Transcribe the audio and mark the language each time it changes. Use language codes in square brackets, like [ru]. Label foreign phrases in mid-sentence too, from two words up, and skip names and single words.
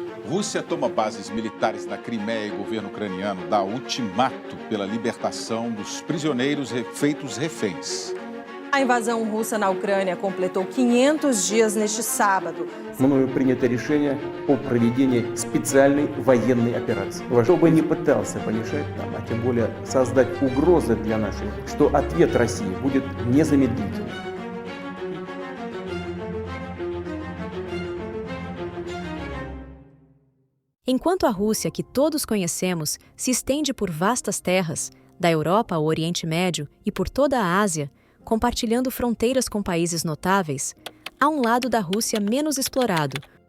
[pt] Rússia toma bases militares na Crimeia e o governo ucraniano dá ultimato pela libertação dos prisioneiros feitos reféns. A invasão russa na Ucrânia completou 500 dias neste sábado. [ru] Мною принято решение о проведении специальной военной операции. Кто бы ни пытался помешать нам, а тем более создать угрозы для нашей, что ответ России будет незамедлительным. [pt] Enquanto a Rússia, que todos conhecemos, se estende por vastas terras, da Europa ao Oriente Médio e por toda a Ásia, compartilhando fronteiras com países notáveis, há um lado da Rússia menos explorado.